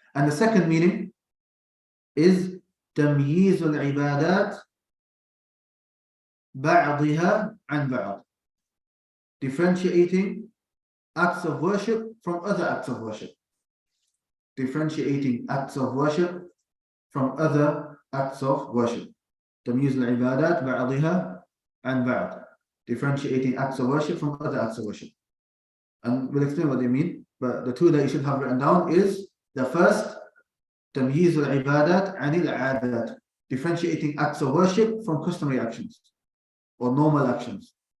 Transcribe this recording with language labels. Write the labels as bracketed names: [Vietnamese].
[English] And the second meaning is [Arabic] تمييز العبادات بعضها عن بعض. [English] Differentiating acts of worship from other acts of worship. Differentiating acts of worship from other acts of worship. [Arabic] تمييز العبادات بعضها عن بعض. [English] Differentiating acts of worship from other acts of worship. And we'll explain what they mean, but the two that you should have written down is the first, [Arabic] تمييز العبادات عن العادات, [English] differentiating acts of worship from customary actions or normal actions.